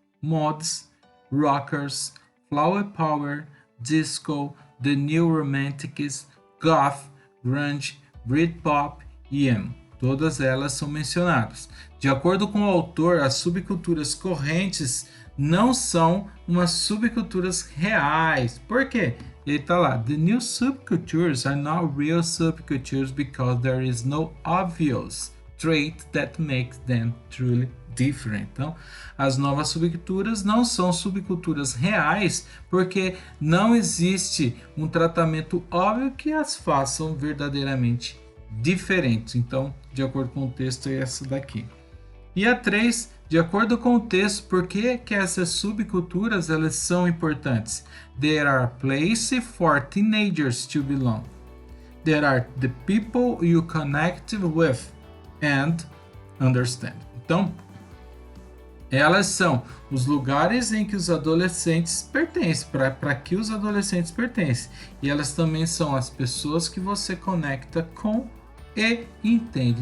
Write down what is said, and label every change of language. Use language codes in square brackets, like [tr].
[en] Mods, rockers, flower power, disco, the new romantics, goth, grunge, Britpop e emo. [pt] Todas elas são mencionadas. De acordo com o autor, as subculturas correntes não são umas subculturas reais. Por quê? Ele está lá. [en] The new subcultures are not real subcultures because there is no obvious trait that makes them truly different. [pt] Então, as novas subculturas não são subculturas reais porque não existe um tratamento óbvio que as façam verdadeiramente diferentes. Então, de acordo com o texto, é essa daqui. E a 3, de acordo com o texto, por que essas subculturas elas são importantes? [en] There are places for teenagers to belong. There are the people you connect with and understand. [pt] Então, elas são os lugares em que os adolescentes pertencem, para que os adolescentes pertencem. E elas também são as pessoas que você conecta com e entende.